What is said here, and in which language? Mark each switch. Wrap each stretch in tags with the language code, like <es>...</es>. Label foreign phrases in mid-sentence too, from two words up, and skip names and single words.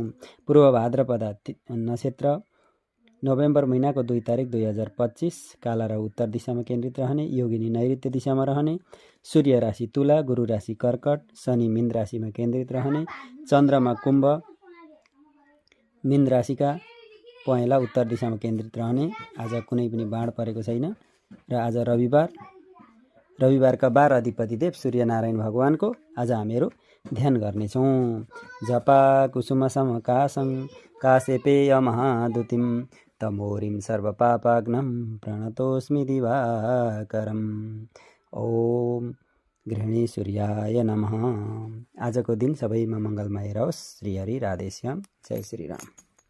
<ne>पूर्व भाद्रपदा नक्षत्र नोभेम्बर महिनाको 2 तारिक 2025, काला र उत्तर दिशामा केन्द्रित रहने, योगिनी नैऋत्य दिशामा रहने, सूर्य राशि तुला, गुरु राशि कर्कट, शनि मीन राशिमा केन्द्रित रहने, चन्द्रमा कुम्भ, मीन राशिका पहेँला उत्तर दिशामा केन्द्रित रहने। आज कुनै पनि बाण परेको छैन र आज रविबारका 12 अधिपति देव सूर्य नारायण भगवानको आज हामीहरू ध्यान गर्नेछौँ।</ne> <sa>जपा कुसुम समकासं काश्यपेय महादुतिं तमोरिं सर्वपापाग्नं प्रणतोस्मि दिवाकरम्। ओम गृहिणी सूर्याय नमः।</sa> <ne>आजको दिन सबैमा मङ्गलमय रहोस्। श्री हरि राधेश्याम। जय श्री राम।</ne>